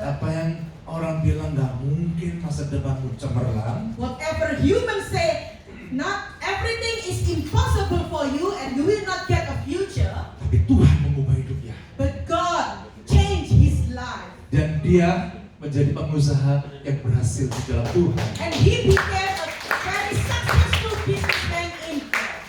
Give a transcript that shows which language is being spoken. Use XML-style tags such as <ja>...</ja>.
<id>apa yang orang bilang nggak mungkin masa depanmu cemerlang,</id> <en>whatever humans say, not everything is impossible for you and you will not get a future.</en> <id>tapi Tuhan mengubah hidupnya.</id> <en>But God changed his life.</en> <id>Dan dia menjadi pengusaha yang berhasil di dalam Tuhan.</id> <en>And he became a very successful businessman in God.</en>